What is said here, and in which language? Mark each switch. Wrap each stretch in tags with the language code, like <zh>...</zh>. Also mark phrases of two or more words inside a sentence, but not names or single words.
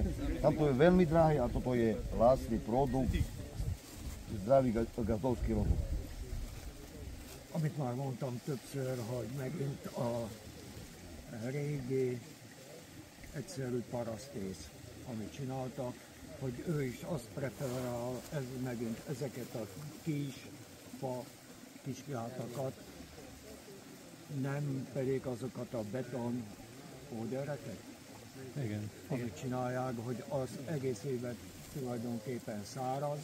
<sk>Tamto je veľmi drahé a toto je lacný produkt, zdravý gazdovský rozum.</sk> <hu>Amit már mondtam többször, hogy megint a régi egyszerű parasztész, amit csináltak, hogy ő is azt preferál, ez megint ezeket a kisgátakat, nem pedig azokat a beton pódereket, amit csinálják, hogy az egész évet tulajdonképpen száraz.</hu>